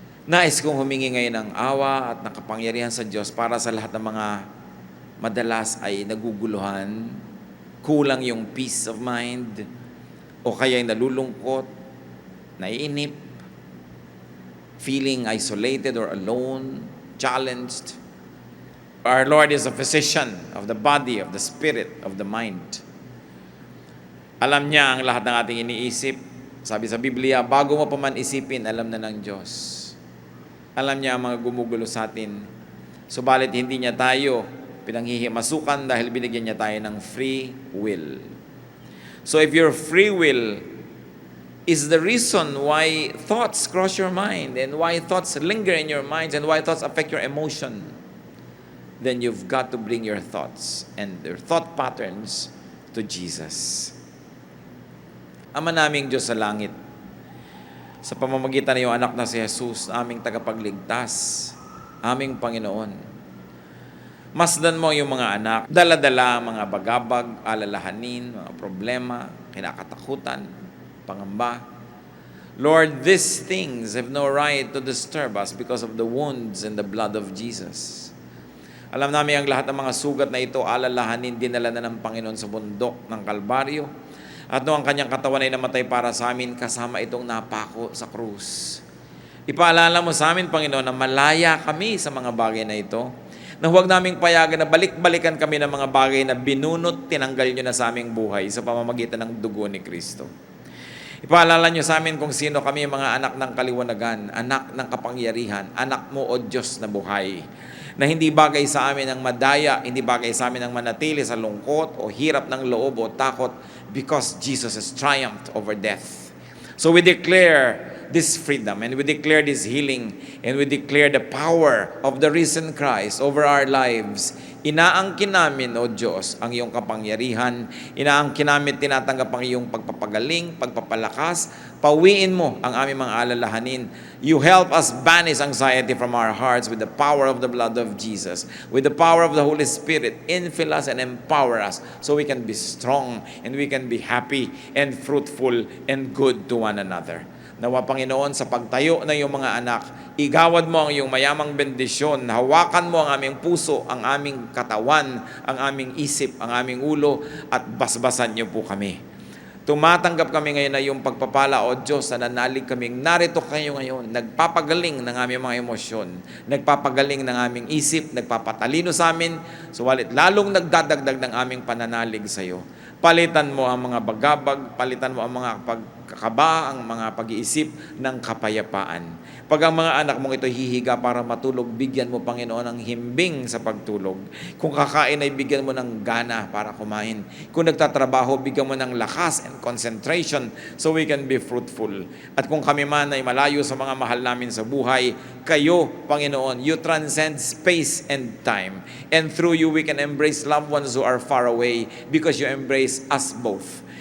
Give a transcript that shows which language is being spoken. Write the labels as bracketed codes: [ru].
[tl] Nais kong humingi ngayon ng awa at ng kapangyarihan sa Diyos para sa lahat ng mga madalas ay naguguluhan, kulang yung [en] peace of mind, [tl] o kaya nalulungkot, naiinip, [en] feeling isolated or alone, challenged. Our Lord is a physician of the body, of the spirit, of the mind. [tl] Alam niya ang lahat ng ating iniisip. Sabi sa Biblia, bago mo pa man isipin, alam na ng Diyos. Alam niya ang mga gumugulo sa atin. Subalit hindi niya tayo pinanghihimasukan dahil binigyan niya tayo ng free will. [en] So if your free will is the reason why thoughts cross your mind and why thoughts linger in your minds and why thoughts affect your emotion, then you've got to bring your thoughts and your thought patterns to Jesus. [tl] Ama naming Diyos sa langit, sa pamamagitan ng iyong anak na si Jesus, aming tagapagligtas, aming Panginoon, masdan mo yung mga anak, dala-dala, mga bagabag, alalahanin, mga problema, kinakatakutan, pangamba. [en] Lord, these things have no right to disturb us because of the wounds and the blood of Jesus. [tl] Alam namin ang lahat ng mga sugat na ito, alalahanin, dinala na ng Panginoon sa bundok ng Kalbaryo. At noong ang kanyang katawan ay namatay para sa amin, kasama itong napako sa krus. Ipaalala mo sa amin, Panginoon, na malaya kami sa mga bagay na ito, na huwag naming payagan na balik-balikan kami ng mga bagay na binunot, tinanggal nyo na sa aming buhay sa pamamagitan ng dugo ni Kristo. Ipaalala nyo sa amin kung sino kami, mga anak ng kaliwanagan, anak ng kapangyarihan, anak mo, O Diyos na buhay, na hindi bagay sa amin ang madaya, hindi bagay sa amin ang manatili sa lungkot o hirap ng loob o takot, [en] because Jesus has triumphed over death. So we declare this freedom, and we declare this healing, and we declare the power of the risen Christ over our lives. [tl] Inaangkin namin, O Diyos, ang iyong kapangyarihan. Inaangkin namin, tinatanggap ang iyong pagpapagaling, pagpapalakas. Pawiin mo ang aming mga alalahanin. [en] You help us banish anxiety from our hearts with the power of the blood of Jesus, with the power of the Holy Spirit. Infill us and empower us so we can be strong and we can be happy and fruitful and good to one another. [tl] Nawa, Panginoon, sa pagtayo ng iyong mga anak, igawad mo ang iyong mayamang bendisyon, hawakan mo ang aming puso, ang aming katawan, ang aming isip, ang aming ulo, at basbasan niyo po kami. Tumatanggap kami ngayon na yung pagpapala, O Diyos, na nanalig kaming narito kayo ngayon. Nagpapagaling ng aming mga emosyon. Nagpapagaling ng aming isip. Nagpapatalino sa amin. Suwalit lalong nagdadagdag ng aming pananalig sa iyo. Palitan mo ang mga bagabag. Palitan mo ang mga pagkakaba, ang mga pag-iisip ng kapayapaan. Pag ang mga anak mong ito hihiga para matulog, bigyan mo, Panginoon, ng himbing sa pagtulog. Kung kakain ay bigyan mo ng gana para kumain. Kung nagtatrabaho, bigyan mo ng lakas [en] and concentration so we can be fruitful. [tl] At kung kami man ay malayo sa mga mahal namin sa buhay, kayo, Panginoon, [en] you transcend space and time. And through you, we can embrace loved ones who are far away because you embrace us both.